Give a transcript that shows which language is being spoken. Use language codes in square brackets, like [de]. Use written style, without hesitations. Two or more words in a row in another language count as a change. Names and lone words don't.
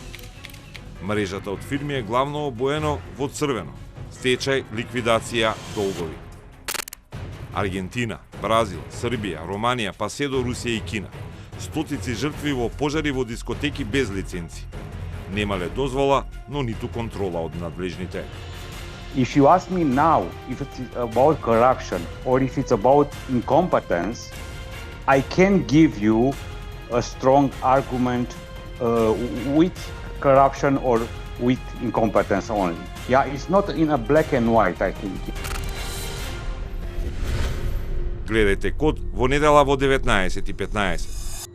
[mk] Мрежата од фирми е главно обоено во црвено. Стечај, ликвидација, долгови. Аргентина, Бразил, Србија, Романија, па се до Русија и Кина. Стотици жртви во пожари во дискотеки без лиценци. Немале дозвола, но ниту контрола од надлежните. [en] If you ask me now if it's about corruption or if it's about incompetence, I can give you a strong argument with corruption or with incompetence only. Yeah, it's not in a black and white, I think. [mk] Гледајте Код во недела во 19:15.